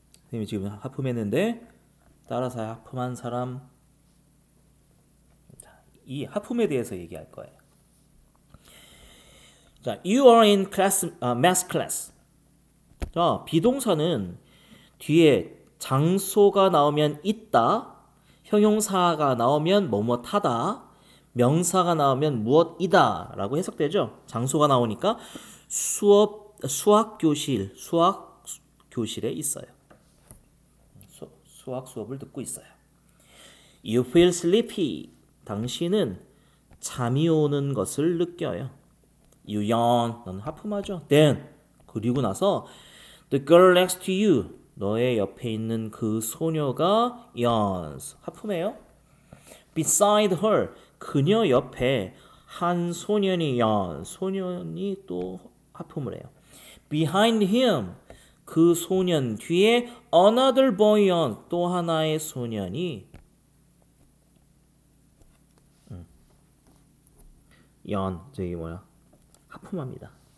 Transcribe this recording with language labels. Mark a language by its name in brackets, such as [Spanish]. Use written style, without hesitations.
[Korean] 선생님이 지금 하품했는데 따라서 하품한 사람, 이 하품에 대해서 얘기할 거예요. [English] 자, you are in class, math class. [Korean] 자, 비동사는 뒤에 장소가 나오면 있다, 형용사가 나오면 뭐뭐하다, 명사가 나오면 무엇이다 라고 해석되죠. 장소가 나오니까 수학 교실, 수학 교실에 있어요. 수학 수업을 듣고 있어요. [English] You feel sleepy. [Korean] 당신은 잠이 오는 것을 느껴요. [English] You yawn. [Korean] 넌 하품하죠. [English] Then [Korean] 그리고 나서 [English] the girl next to you. [Korean] 너의 옆에 있는 그 소녀가 [English] yawns. [Korean] 하품해요. [English] Beside her. [Korean] 그녀 옆에 한 소년이 [English] yawns. [Korean] 소년이 또 하품을 해요. [English] Behind him. [Korean] 그 소년 뒤에 [English] another boy yawns. [Korean] 또 하나의 소년이 저기 하품합니다.